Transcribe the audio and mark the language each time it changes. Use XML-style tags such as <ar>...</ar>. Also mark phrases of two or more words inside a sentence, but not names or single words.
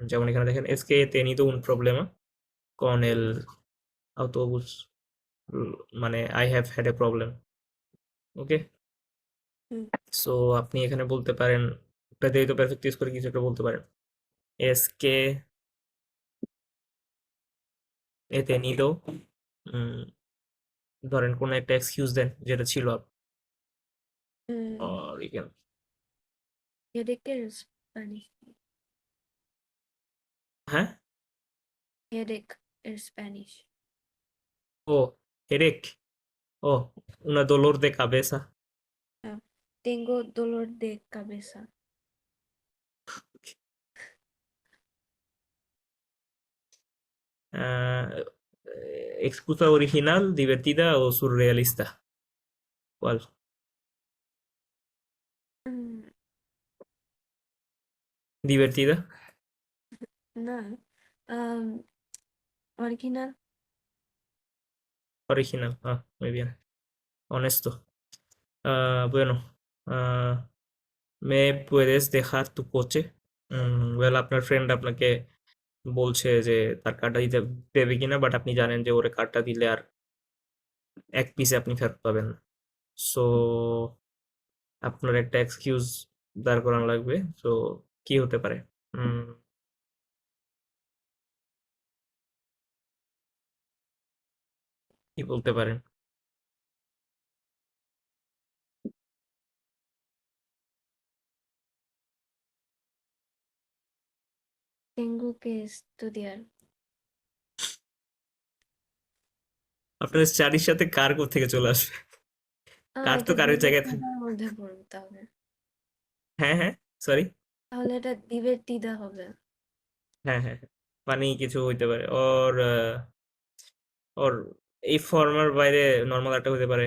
<bn>যেমন এখানে দেখেন,</bn> <es>es que he tenido un problema con el autobús,</es> <en>মানে I have had a problem.</en> <bn>ওকে, হুম, সো আপনি এখানে বলতে পারেন,</bn> <es>pretérito perfecto</es> <bn>ইউজ করে কিছু একটা বলতে পারেন।</bn> <es>es que he tenido,</es> <bn>উম, ধরেন কোনো একটা এক্সকিউজ দেন যেটা ছিল উম,</bn> <en>or you can,</en> <bn>headache এর Spanish হ্যাঁ, headache এর Spanish. ও, headache.</bn> <es>Oh, una dolor de cabeza. Ah, tengo dolor de cabeza. Ah, excusa original, divertida o surrealista. ¿Cuál? Mm, Divertida, nada. Am, original. original. Ah, muy bien. Honesto. Bueno, ah, ¿me puedes dejar tu coche?</es> <bn>ওয়েল আপনার ফ্রেন্ড আপনাকে বলছে যে তার কার্ডটা দিতে দেবে কিনা, বাট আপনি জানেন যে ওরে কার্ডটা দিলে আর এক পিসে আপনি ফেরত পাবেন না। সো আপনার একটা এক্সকিউজ দাঁড় করানো লাগবে। সো কি হতে পারে? উম, কি বলতে পারেন?</bn> <es>Tengo que estudiar.</es> <bn>আপনার স্টাডির সাথে কার থেকে চলে আসবে? কার তো এটা কারের জায়গায় থাকে। divertida মধ্যে পড়বে তাহলে। হ্যাঁ হ্যাঁ, সরি। তাহলে এটা divertida হবে। হ্যাঁ হ্যাঁ হ্যাঁ। মানে কিছু হইতে পারে ওর ওর এই ফর্মার বাইরে নর্মাল একটা হতে পারে।</bn>